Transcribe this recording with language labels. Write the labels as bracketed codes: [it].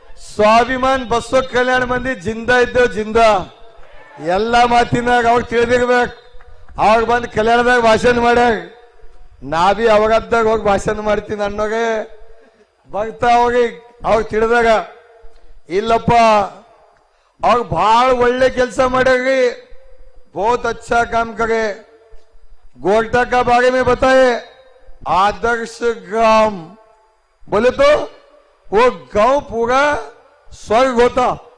[kn] ಸ್ವಾಭಿಮಾನ್ ಬಸವ ಕಲ್ಯಾಣ ಮಂದಿ ಜಿಂದ ಇದ್ದೇವ್, ಜಿಂದ. ಎಲ್ಲ ಮಾತಿನಾಗ ಅವಾಗ ತಿಳಿದಿರ್ಬೇಕು. ಅವಾಗ ಬಂದು ಕಲ್ಯಾಣದಾಗ ಭಾಷಣ ಮಾಡ್ಯಾರ, ನಾ ಬಿ ಅವಾಗದ್ದಾಗ ಹೋಗಿ ಭಾಷಣ ಮಾಡ್ತೀನಿ ಅನ್ನೋಗೆ ಭಕ್ತ ಅವಾಗ ತಿಳಿದಾಗ ಇಲ್ಲಪ್ಪ ಅವ್ರು ಬಹಳ ಒಳ್ಳೆ ಕೆಲಸ ಮಾಡ್ಯಾರಿ. [hi] बहुत अच्छा काम करे। गोरटा का बारे में बताए, आदर्श ग्राम बोले तो वो गांव पूरा स्वर्ग होता.